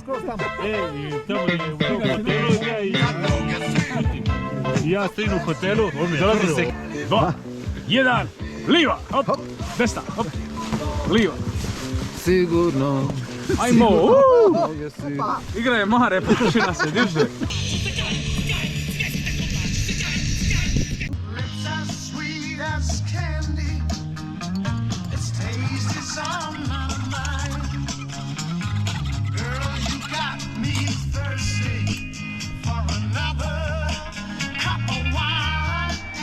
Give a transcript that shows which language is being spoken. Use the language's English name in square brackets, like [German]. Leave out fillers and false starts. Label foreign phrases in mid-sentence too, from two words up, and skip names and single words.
[Croatian] Tamo je u hotelu i ja stojim u hotelu, dolazi se 2, 1, liva, hop, desna, hop, liva. Sigurno. Ajmo, igra je mare, pokuši nas se diže. [English] Lips as sweet as candy. Its taste is on my mind. Girl, you got me thirsty for another cup of wine.